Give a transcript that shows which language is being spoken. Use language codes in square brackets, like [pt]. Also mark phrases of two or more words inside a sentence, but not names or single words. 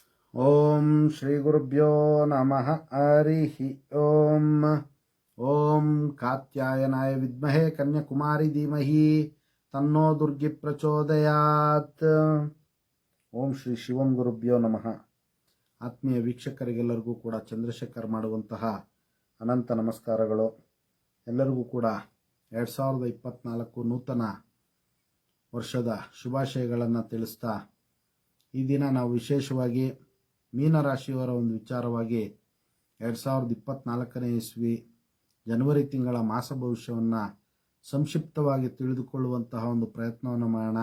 [sa] ಓಂ ಶ್ರೀ ಗುರುಭ್ಯೋ ನಮಃ ಹರಿ ಓಂ. ಓಂ ಕಾತ್ಯಾಯನಾಯ ವಿದ್ಮಹೇ ಕನ್ಯಾಕುಮಾರಿ ಧೀಮಹಿ ತನ್ನೋ ದುರ್ಗಿ ಪ್ರಚೋದಯಾತ್. ಓಂ ಶ್ರೀ ಶಿವಂ ಗುರುಭ್ಯೋ ನಮಃ. [kn] ಆತ್ಮೀಯ ವೀಕ್ಷಕರಿಗೆಲ್ಲರಿಗೂ ಕೂಡ ಚಂದ್ರಶೇಖರ್ ಮಾಡುವಂತಹ ಅನಂತ ನಮಸ್ಕಾರಗಳು. ಎಲ್ಲರಿಗೂ ಕೂಡ 2024 ನೂತನ ವರ್ಷದ ಶುಭಾಶಯಗಳನ್ನು ತಿಳಿಸ್ತಾ ಈ ದಿನ ನಾವು ವಿಶೇಷವಾಗಿ ಮೀನರಾಶಿಯವರ ಒಂದು ವಿಚಾರವಾಗಿ 2024ನೇ ಇಸ್ವಿ ಜನವರಿ ತಿಂಗಳ ಮಾಸ ಭವಿಷ್ಯವನ್ನು ಸಂಕ್ಷಿಪ್ತವಾಗಿ ತಿಳಿದುಕೊಳ್ಳುವಂತಹ ಒಂದು ಪ್ರಯತ್ನವನ್ನು ಮಾಡೋಣ.